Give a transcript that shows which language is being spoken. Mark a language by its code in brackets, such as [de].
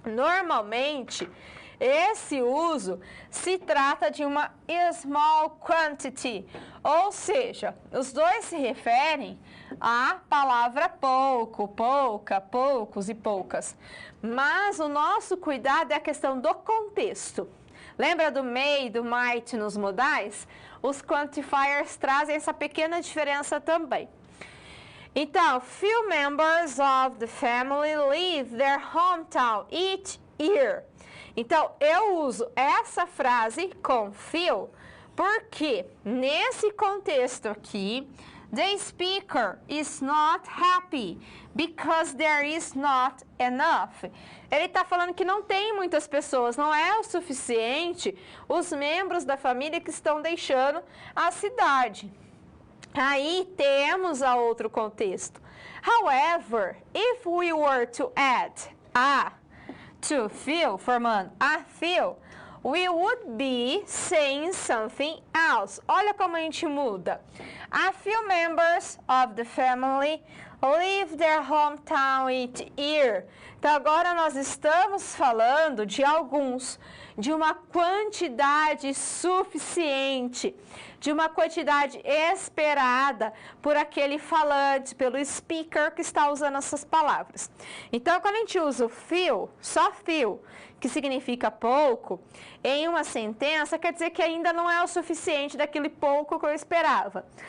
[pt] Normalmente, esse uso se trata de uma small quantity, ou seja, os dois se referem à palavra pouco, pouca, poucos e poucas. Mas o nosso cuidado é a questão do contexto. Lembra do may e do might nos modais? Os quantifiers trazem essa pequena diferença também. [en] Então, few members of the family leave their hometown each year. [pt] Então, eu uso essa frase com few porque nesse contexto aqui, [en] the speaker is not happy because there is not enough. [pt] Ele está falando que não tem muitas pessoas, não é o suficiente os membros da família que estão deixando a cidade. Aí temos a outro contexto. [en] However, if we were to add a to feel, formando a feel, we would be saying something else. [pt] Olha como a gente muda. [en] A few members of the family leave their hometown each year. [pt] Então, agora nós estamos falando de alguns, de uma quantidade suficiente, de uma quantidade esperada por aquele falante, pelo speaker que está usando essas palavras. Então, quando a gente usa o few, só few, que significa pouco, em uma sentença, quer dizer que ainda não é o suficiente daquele pouco que eu esperava.